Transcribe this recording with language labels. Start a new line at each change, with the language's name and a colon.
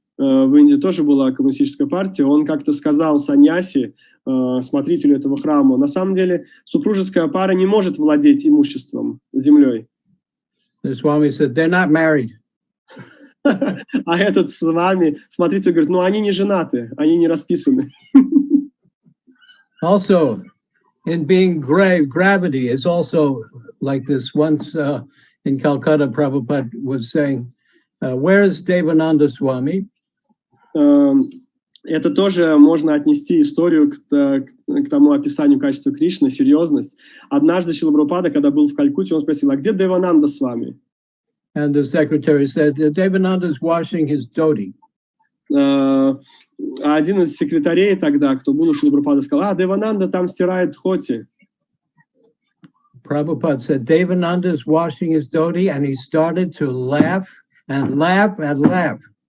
Russian: в Индии тоже была коммунистическая партия, он как-то сказал саньяси, смотрителю этого храма, на самом деле супружеская пара не может владеть имуществом, землей.
English: The Swami said, they're not married.
Russian: А этот с вами, смотритель говорит, ну они не женаты, они не расписаны.
English: Also, in being gravity is also like this. Once in Calcutta, Prabhupada was saying, where is Devananda Swami?
Russian: Это тоже можно отнести историю к тому описанию качества Кришны, серьезность. Однажды Срила Прабхупада, когда был в Калькутте, он спросил, а где Девананда с вами?
English: And the secretary said, Devananda is washing his dhoti.
Russian: А один из секретарей тогда, кто был у Срила Прабхупады, сказал, Девананда там стирает дхоти.
English: Prabhupada said, Devananda is washing his dhoti, and he started to laugh and laugh and laugh.